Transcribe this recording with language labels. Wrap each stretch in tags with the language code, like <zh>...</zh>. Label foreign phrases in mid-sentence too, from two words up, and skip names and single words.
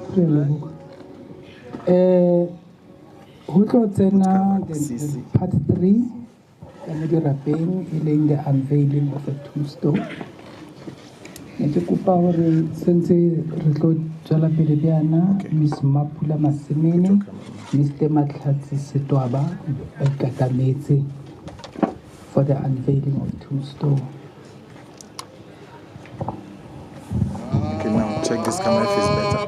<st>Ho tlo tsena</st> <en>the part 3</en> <st>ya mo dirapeng e leng</st> <en>the unveiling of a tombstone.</en> <st>Ne ke kopa hore sentse re tlo tswela pele bjana Miss Mapula Masimene, Mr.</st> <en>Matlatsi Setwaba</en> <st>ba ikakametse</st> <en>for the unveiling of tombstone. Okay, now check this camera if it's better.</en>